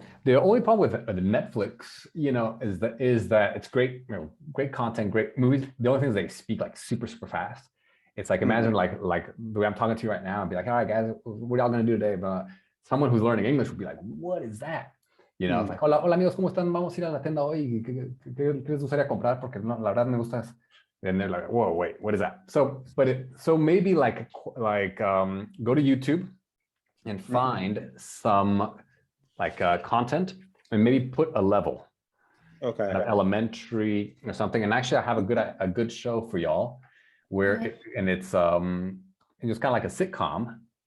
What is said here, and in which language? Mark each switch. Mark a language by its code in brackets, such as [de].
[en] The only problem with Netflix, is that it's great, great content, great movies. The only thing is they speak like super fast. It's like, imagine like the way I'm talking to you right now and be like, all right, guys, what are y'all gonna do today? But someone who's learning English would be like, what is that? [es] It's like, hola amigos, ¿cómo están? Vamos a ir a la tienda hoy. ¿Qué les gustaría comprar? Porque no, la verdad me gusta. [en] And they're like, whoa, wait, what is that? So maybe like go to YouTube and find some like content and maybe put a level, Okay. elementary or something. And actually, I have a good show for y'all where it's kind of like a sitcom.